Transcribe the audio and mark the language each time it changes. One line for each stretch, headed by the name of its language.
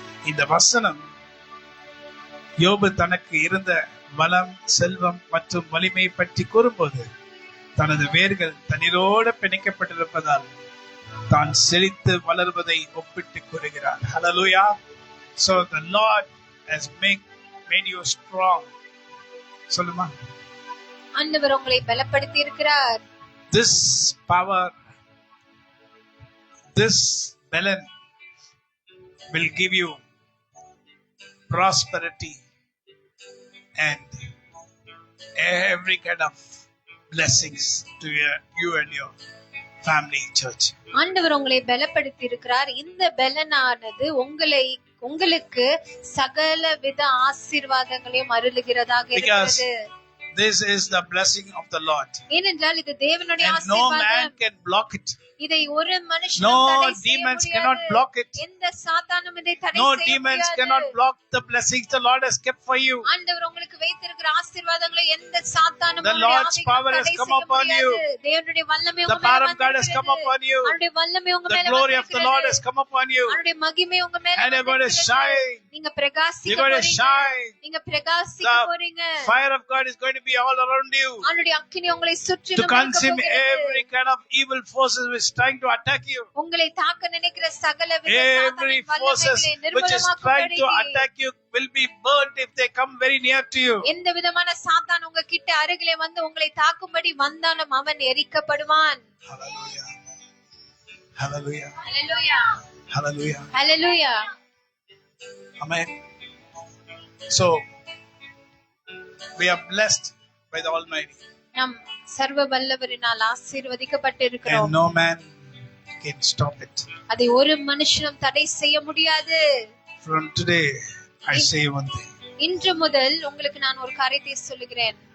Tamil: இந்த வசனம் யோபு தனக்கு இருந்த வளம், செல்வம் மற்றும் வலிமையை பற்றி கூறும்போது தனது வேர்கள் தண்ணீரோடு பிணைக்கப்பட்டிருப்பதால் தான் செழித்து வளர்வதை ஒப்பிட்டு கூறுகிறார்.
English: Hallelujah. So the Lord has made you strong.
Tamil: சொல்லுமா, ஆண்டவர் உங்களை பலப்படுத்தி இருக்கிறார்.
English: This power, this balance will give you prosperity and every kind of blessings to you and your family, church.
Tamil: ஆண்டவர் உங்களை பலப்படுத்தி இருக்கிறார். இந்த பலனானது உங்களுக்கு சகல வித ஆசீர்வாதங்களையும் அருளுகிறதாக இருக்கிறது.
English: This is the blessing of the Lord.
Tamil: ஏனென்றால் இது தேவனுடைய ஆசீர்வாதம்.
English: No man can block it.
Tamil: இதை ஒரு மனுஷனும் தடை செய்ய முடியாது.
English: No demons cannot block it.
Tamil: எந்த சாத்தானும் இதை தடை செய்ய முடியாது.
English: No demons cannot block the blessings the Lord has kept for you.
Tamil: ஆண்டவர் உங்களுக்கு வைத்திருக்கிற ஆசீர்வாதங்களை எந்த சாத்தானும்
English: The Lord's power has come upon you.
Tamil: தேவனுடைய வல்லமை உங்க மேல
English: The power of God has come upon you.
Tamil: அவருடைய வல்லமை உங்க மேல
English: The glory of the Lord has come upon you.
Tamil: அவருடைய மகிமை உங்க மேல
English: and you're going to shine.
Tamil: நீங்க பிரகாசிக்க போறீங்க. நீங்க பிரகாசிக்க போறீங்க.
English: The fire of God is going to be all around you.
Tamil: அவருடைய அக்கினி உங்களை சுற்றிலும்
English: to consume every kind of evil forces which is trying to attack you.
Tamil: உங்களை தாக்க நினைக்கிற சகல வித
English: every forces which is trying to attack you will be burnt if they come very near to you.
Tamil: எந்த விதமான சாத்தான் உங்க கிட்ட அருகிலே வந்து உங்களை தாக்கும்படி வந்தாலும் அவன் எரிக்கப்படுவான்.
English: Hallelujah. Hallelujah. Hallelujah. Hallelujah. Hallelujah. Amen. So we are blessed by the Almighty.
Tamil: நாம் சர்வ வல்லவரினால் ஆசீர்வதிக்கப்பட்டிருக்கிறோம்.
English: And no man can stop it.
Tamil: அதை ஒரு மனுஷனும் தடை செய்ய முடியாது.
English: From today I say one thing.
Tamil: இன்று முதல் உங்களுக்கு நான் ஒரு காரியத்தை சொல்லுகிறேன்.